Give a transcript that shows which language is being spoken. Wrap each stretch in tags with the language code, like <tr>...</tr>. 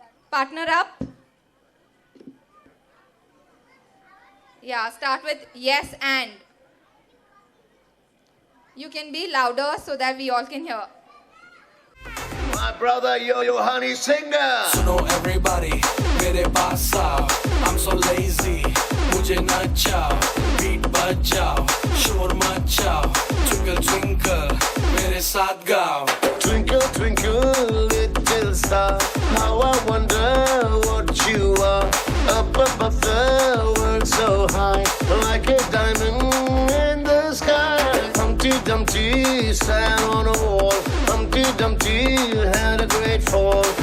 <en>Partner up. Yeah, start with yes and. You can be louder so that we all can hear. My brother, yo, honey singer.</en> <hi>सुनो everybody, मेरे पास आओ.</hi> <en>I'm so lazy, मुझे नचाओ.</en> <hi>Beat बजाओ, शोर मचाओ. Twinkle twinkle, मेरे साथ गाओ.</hi> <en>Twinkle, twinkle, little star. How I wonder what you are. Up above the world so high, like a diamond in the sky. Humpty Dumpty sat on a wall. Humpty Dumpty had a great fall.</en>